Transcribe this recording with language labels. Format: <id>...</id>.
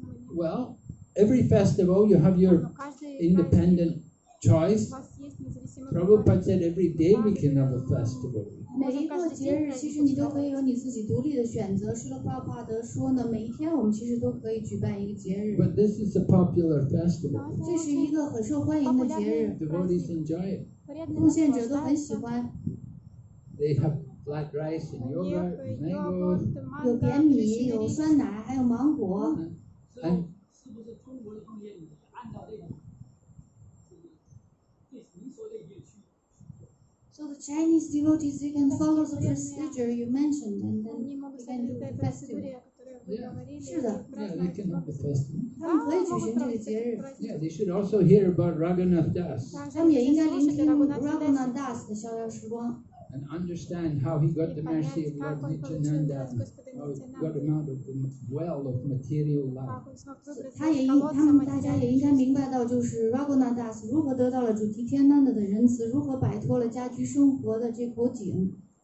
<en>Well, every festival you have your independent choice. Prabhupada said every day we can have a festival.</en> <zh>每一个节日，其实你都可以有你自己独立的选择。施罗巴帕德说呢，每一天我们其实都可以举办一个节日。</zh> <en>But this is a popular festival.</en> <zh>这是一个很受欢迎的节日，</zh> <en>Devotees enjoy it.</en> <zh>奉献者都很喜欢。</zh> <en>They have flat rice and yogurt and mangoes.</en> <zh>有扁米，有酸奶，还有芒果。</zh> <en>And</en> <zh>是不是中国的奉献也按照这种您说的乐区？</zh> <en>So the Chinese devotees, they can follow the procedure you mentioned, and then they can do the festival. yeah,</en> <zh>是的，</zh> <en>yeah, they can have the festival.</en> <zh>他们可以举行这个节日。</zh> <en>Yeah, they should also hear about Ragunath Das</en> <zh>他们也应该聆听 Ragunath Das 的逍遥时光，</zh> <en>and understand how he got the mercy of Lord Nityananda, and how he got him out of the well of material life.</en> <zh>他们大家也应该明白到，就是 Ragunath Das 如何得到了主题天难的仁慈，如何摆脱了家居生活的这口井。</zh>